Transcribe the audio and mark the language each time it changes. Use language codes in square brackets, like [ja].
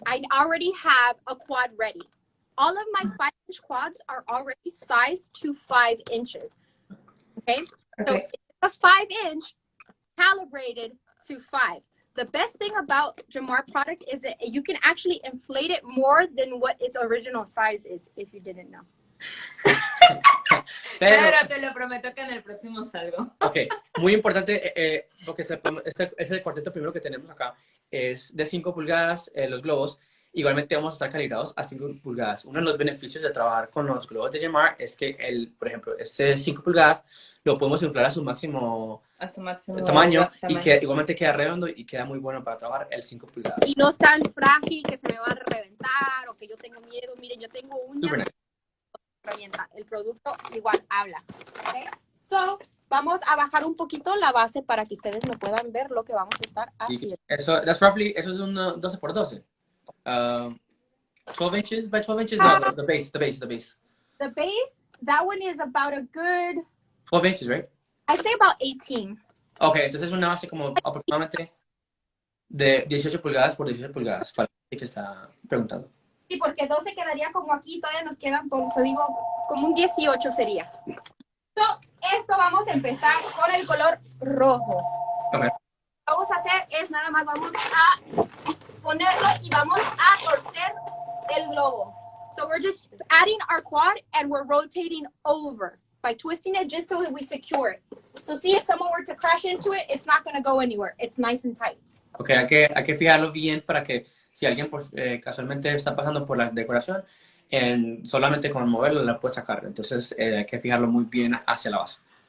[en] I already have a quad ready. All of my 5-inch quads are already sized to 5 inches. Okay? So it's a 5-inch calibrated to 5. The best thing about Jamar product is that you can actually inflate it more than what its original size is, if you didn't know. [es] Pero te lo prometo que en el próximo salgo. Ok, muy importante, porque este es el cuarteto primero que tenemos acá, es de 5 pulgadas los globos. Igualmente vamos a estar calibrados a 5 pulgadas. Uno de los beneficios de trabajar con los globos de Jamar es que, por ejemplo, este de 5 pulgadas lo podemos inflar a su máximo tamaño, y que igualmente queda redondo y queda muy bueno para trabajar el 5 pulgadas. Y no es tan frágil que se me va a reventar o que yo tengo miedo. Miren, yo tengo uñas. [en] Nice. [es] Revienta. El producto igual habla. Okay? So, vamos a bajar un poquito la base para que ustedes no puedan ver lo que vamos a estar haciendo. Eso es un 12 por 12. [en] 12 inches by 12 inches? No, the base. The base, that one is about a good... 12 inches, right? I'd say about 18. [es] Ok, entonces es una base como aproximadamente de 18 pulgadas por 18 pulgadas, para el que está preguntando. Sí, porque 12 quedaría como aquí, todavía nos quedan, por eso digo, como un 18 sería. So, esto vamos a empezar con el color rojo. [en] Okay. [es] Lo que vamos a hacer es nada más vamos a ponerlo y vamos a torcer el globo. [en] So we're just adding our quad and we're rotating over by twisting it just so that we secure it. So see if someone were to crash into it, it's not going to go anywhere. It's nice and tight. [es] Ok, hay que fijarlo bien para que si alguien casualmente está pasando por la decoración, solamente con moverlo la puede sacar. Entonces hay que fijarlo muy bien hacia la base.